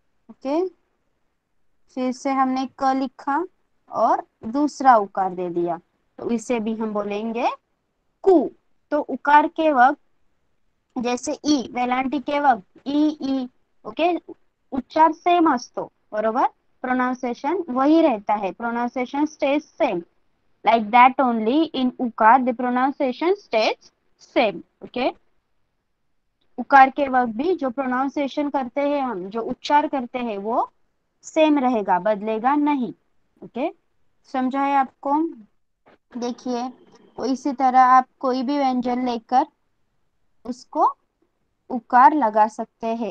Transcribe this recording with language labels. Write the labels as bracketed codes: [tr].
[hi] Okay, फिर से हमने क लिखा और दूसरा उकार दे दिया, तो इसे भी हम बोलेंगे कु। तो उकार के वक्त जैसे ई वेलांटी के वक्त ई ई, ओके, [mr] उच्चार सेम असतो, बरोबर, [hi] प्रोनाउंसिएशन वही रहता है, pronunciation stage same. [en] Like that only in ukar the pronunciation stays same. [hi] Okay, उकार के वक्त भी जो प्रोनाउंसिएशन करते हैं हम, जो उच्चार करते हैं, वो सेम रहेगा, बदलेगा नहीं। ओके, समझा है आपको? देखिए, तो इसी तरह आप कोई भी व्यंजन लेकर उसको उकार लगा सकते हैं।